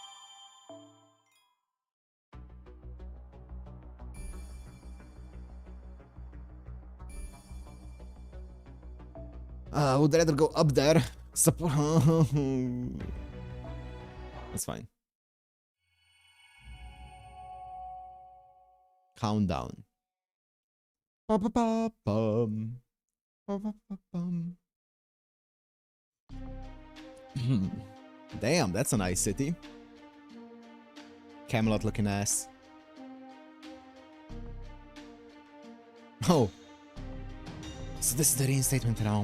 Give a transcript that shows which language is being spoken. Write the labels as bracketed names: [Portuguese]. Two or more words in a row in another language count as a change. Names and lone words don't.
[English] I would rather go up there. Support. That's fine. Countdown. Ba-ba-ba-bum. Ba-ba-ba-bum. Damn, that's a nice city. Camelot looking ass. Oh. So this is the reinstatement Traum.